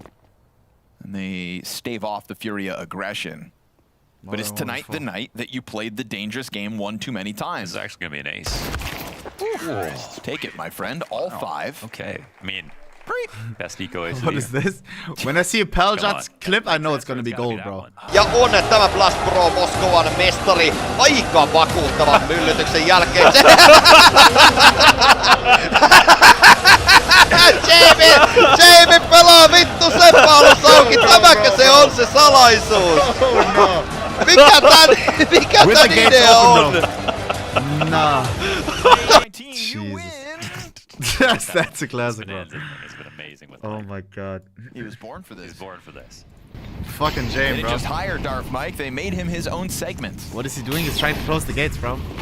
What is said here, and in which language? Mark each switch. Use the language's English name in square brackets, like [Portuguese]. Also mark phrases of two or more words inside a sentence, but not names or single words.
[English] And they stave off the Furia aggression. But is tonight the night that you played the dangerous game one too many times? This is actually going to be an ace. Take it, my friend. All 5. Okay. I mean, best eco ace. What is this? When I see a Peljots clip, I know it's gonna be gold, bro. [Finnish] Ja on tämä Blast Pro Moskovan mestari aika vakuuttavan myllytyksen jälkeen. Jamie pelaa vittu Sepalus auki. Tämäkö se on se salaisuus? Mikä tän idea on? [English] Nah. That's a classic, bro. It's been amazing with Oh my god. He was born for this. He's born for this. Fucking They Jame, didn't bro. just hire Darth Mike, they made him his own segment. What is he doing? He's trying to close the gates, bro.